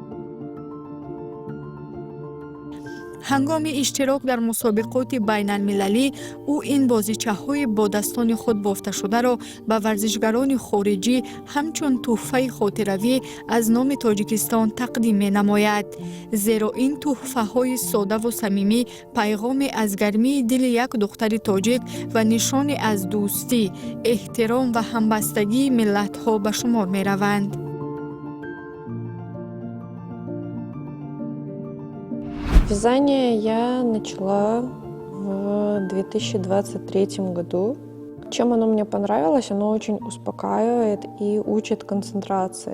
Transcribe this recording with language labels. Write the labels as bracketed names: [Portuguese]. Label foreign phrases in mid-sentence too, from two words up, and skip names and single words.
[Tajik] ҳангоми иштирок дар мусобиқоти байналмилалӣ ӯ ин бозичаҳои бо дастони худ бофташударо ба варзишгарони хориҷӣ ҳамчун тӯҳфаи хотиравӣ аз номи Тоҷикистон тақдим менамояд. зеро ин тӯҳфаҳои содаву самимӣ пайғоме аз гармии дили як духтари тоҷик ва нишоне аз дӯстӣ, эҳтиром ва ҳамбастагии миллатҳо ба шумор мераванд. [Russian] Вязание я начала в 2023 году. Чем оно мне понравилось? Оно очень успокаивает и учит концентрации.